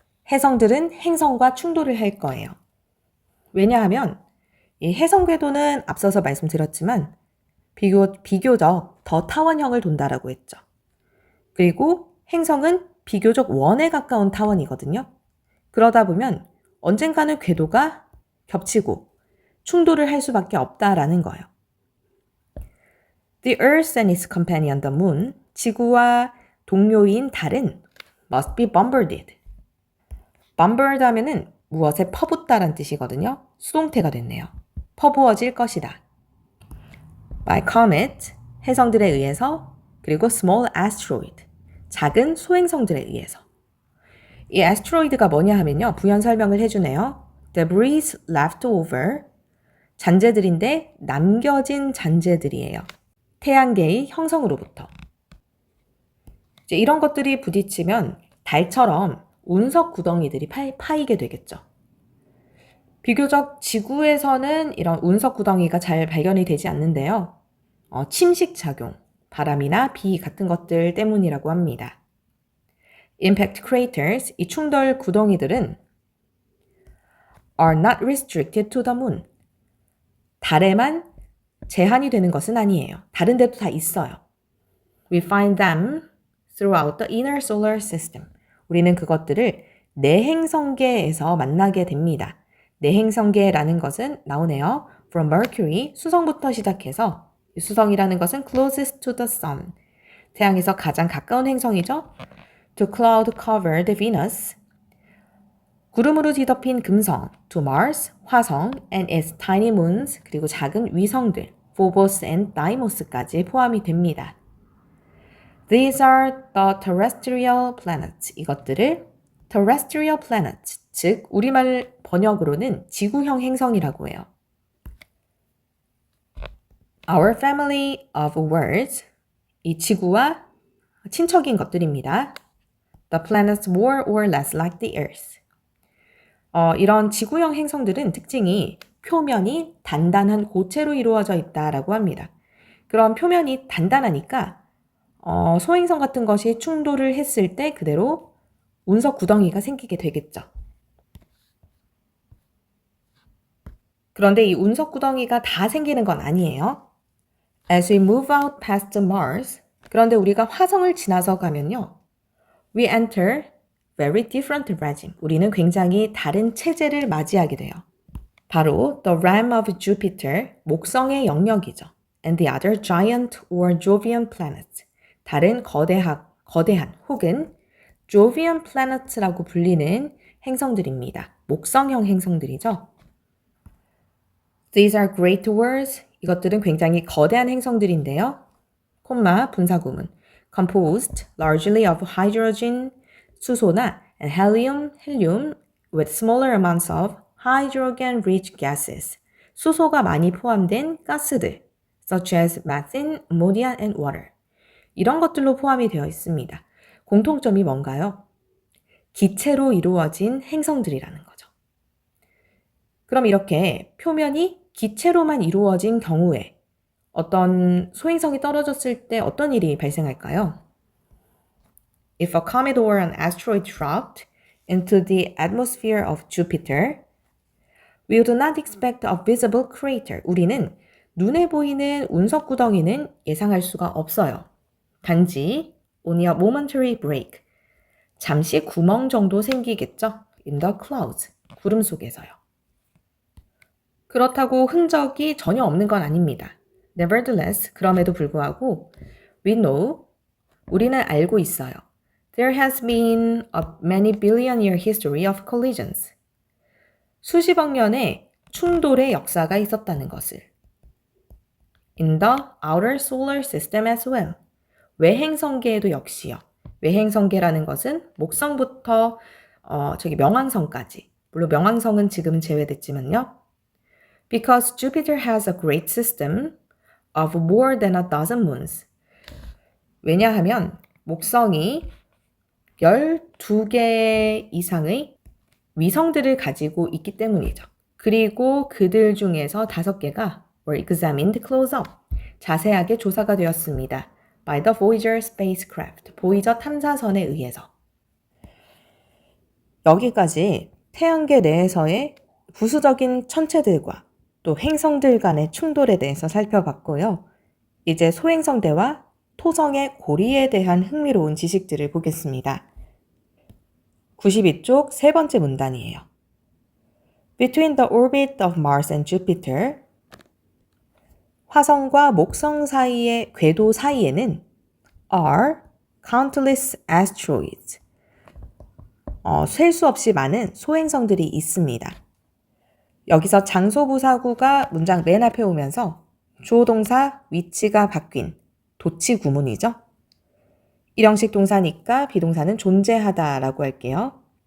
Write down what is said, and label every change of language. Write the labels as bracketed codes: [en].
[ko] 혜성들은 행성과 충돌을 할 거예요. 왜냐하면 이 혜성 궤도는 앞서서 말씀드렸지만 비교적 더 타원형을 돈다라고 했죠. 그리고 행성은 비교적 원에 가까운 타원이거든요. 그러다 보면 언젠가는 궤도가 겹치고 충돌을 할 수밖에 없다라는 거예요. [en] The Earth and its companion the Moon, [ko] 지구와 동료인 달은 [en] must be bombarded. bombard 하면은 [ko] 무엇에 퍼붓다란 뜻이거든요. 수동태가 됐네요. 퍼부어질 것이다. [en] By comet, [ko] 행성들에 의해서, 그리고 small asteroid, 작은 소행성들에 의해서. 이 asteroid가 뭐냐 하면요. 부연 설명을 해주네요. [en] Debris left over, [ko] 잔재들인데 남겨진 잔재들이에요. 태양계의 형성으로부터. 이제 이런 것들이 부딪히면 달처럼 운석 구덩이들이 파이게 되겠죠. 비교적 지구에서는 이런 운석 구덩이가 잘 발견이 되지 않는데요. 침식 작용, 바람이나 비 같은 것들 때문이라고 합니다. [en] Impact craters, [ko] 이 충돌 구덩이들은 [en] are not restricted to the moon. [ko] 달에만 제한이 되는 것은 아니에요. 다른 데도 다 있어요. [en] We find them throughout the inner solar system. [ko] 우리는 그것들을 내행성계에서 만나게 됩니다. 내행성계라는 것은 나오네요. [en] From Mercury, [ko] 수성부터 시작해서 수성이라는 것은 [en] closest to the sun. [ko] 태양에서 가장 가까운 행성이죠. [en] To cloud-covered Venus, [ko] 구름으로 뒤덮인 금성, [en] to Mars, 화성, and its tiny moons, [ko] 그리고 작은 위성들, [en] Phobos and Deimos까지 [ko] 포함이 됩니다. [en] These are the terrestrial planets. [ko] 이것들을 terrestrial planets, 즉 우리말 번역으로는 지구형 행성이라고 해요. [en] Our family of words, [ko] 이 지구와 친척인 것들입니다. [en] The planets more or less like the Earth. [ko] 이런 지구형 행성들은 특징이 표면이 단단한 고체로 이루어져 있다라고 합니다. 그런 표면이 단단하니까 소행성 같은 것이 충돌을 했을 때 그대로 운석 구덩이가 생기게 되겠죠. 그런데 이 운석 구덩이가 다 생기는 건 아니에요. [en] As we move out past Mars, [ko] 그런데 우리가 화성을 지나서 가면요. [en] We enter very different regime. [ko] 우리는 굉장히 다른 체제를 맞이하게 돼요. [en] 바로 the realm of Jupiter, [ko] 목성의 영역이죠. [en] And the other giant or Jovian planets. [ko] 다른 거대한 혹은 Jovian planets라고 불리는 행성들입니다. 목성형 행성들이죠. [en] These are great words. [ko] 이것들은 굉장히 거대한 행성들인데요. 콤마 분사구문. [en] Composed largely of hydrogen, [ko] 수소나 [en] and helium with smaller amounts of hydrogen-rich gases. [ko] 수소가 많이 포함된 가스들, [en] such as methane, ammonia, and water. [ko] 이런 것들로 포함이 되어 있습니다. 공통점이 뭔가요? 기체로 이루어진 행성들이라는 거죠. 그럼 이렇게 표면이 기체로만 이루어진 경우에 어떤 소행성이 떨어졌을 때 어떤 일이 발생할까요? [en] If a comet or an asteroid dropped into the atmosphere of Jupiter, we would not expect a visible crater. [ko] 우리는 눈에 보이는 운석 구덩이는 예상할 수가 없어요. 단지 [en] only a momentary break. [ko] 잠시 구멍 정도 생기겠죠. [en] In the clouds. [ko] 구름 속에서요. 그렇다고 흔적이 전혀 없는 건 아닙니다. [en] Nevertheless, [ko] 그럼에도 불구하고 [en] we know, [ko] 우리는 알고 있어요. [en] There has been a many billion year history of collisions. [ko] 수십억 년의 충돌의 역사가 있었다는 것을. [en] In the outer solar system as well. [ko] 외행성계에도 역시요. 외행성계라는 것은 목성부터 명왕성까지. 물론 명왕성은 지금은 제외됐지만요. [en] Because Jupiter has a great system of more than a dozen moons. [ko] 왜냐하면 목성이 12개 이상의 위성들을 가지고 있기 때문이죠. 그리고 그들 중에서 5개가 [en] were examined close up. [ko] 자세하게 조사가 되었습니다. [en] By the Voyager spacecraft. [ko] 보이저 탐사선에 의해서. 여기까지 태양계 내에서의 부수적인 천체들과 또 행성들 간의 충돌에 대해서 살펴봤고요. 이제 소행성대와 토성의 고리에 대한 흥미로운 지식들을 보겠습니다. 92쪽 세 번째 문단이에요. [en] Between the orbit of Mars and Jupiter, [ko] 화성과 목성 사이의 궤도 사이에는 [en] are countless asteroids, [ko] 셀 수 없이 많은 소행성들이 있습니다. 여기서 장소부사구가 문장 맨 앞에 오면서 주어동사 위치가 바뀐 도치 구문이죠. 일형식 동사니까 비동사는 존재하다라고 할게요.